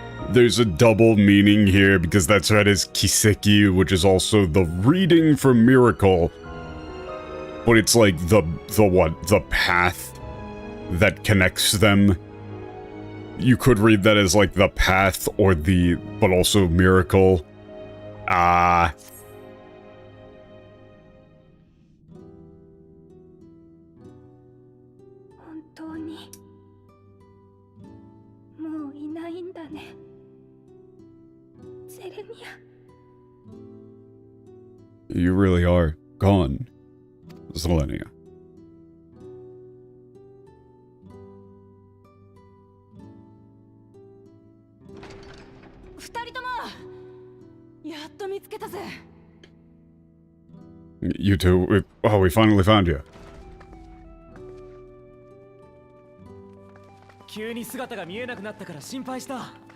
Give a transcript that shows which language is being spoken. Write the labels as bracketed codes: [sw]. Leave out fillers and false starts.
[en] There's a double meaning here because that's read as Kiseki, which is also the reading for miracle. But it's like the path that connects them. You could read that as like the path or but also miracle. [ja] 本当にもういないんだね。ゼレニア。 [en] You really are gone, Zelenia. [ja] 二人とも見つけたぜ。 [en] You two, oh, we finally found you. [ja] 急に姿が見えなくなったから心配した。